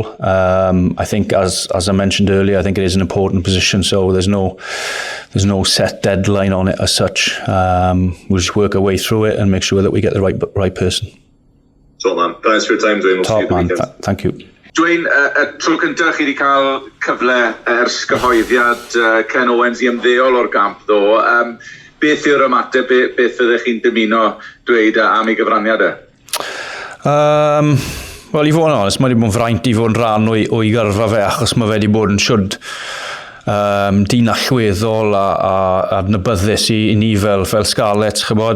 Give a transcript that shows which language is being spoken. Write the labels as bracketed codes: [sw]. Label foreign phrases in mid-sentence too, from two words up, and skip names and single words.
[en] I think, as I mentioned earlier, I think it is an important position, so there's no set deadline on it as such. We'll just work our way through it and make sure that we get the right person. So, man, thanks for your time, Dwayne. We'll see you the weekend. Thank you. Dwayne, [cy] y tro cyntaf chi wedi cael cyfle ers gyhoeddiad Ken Owens I ymddeol o'r gamp ddo. Beth yw'r ymateb, beth ydych chi'n dymuno dweud am ei gyfraniad e? Wel, I fod yn onest, mae wedi bod yn fraint I fod yn rhan o'i gyrfa fe, achos mae fe wedi bod yn siwrd dyn allweddol a adnabyddus I ni fel Scarlets, chybod.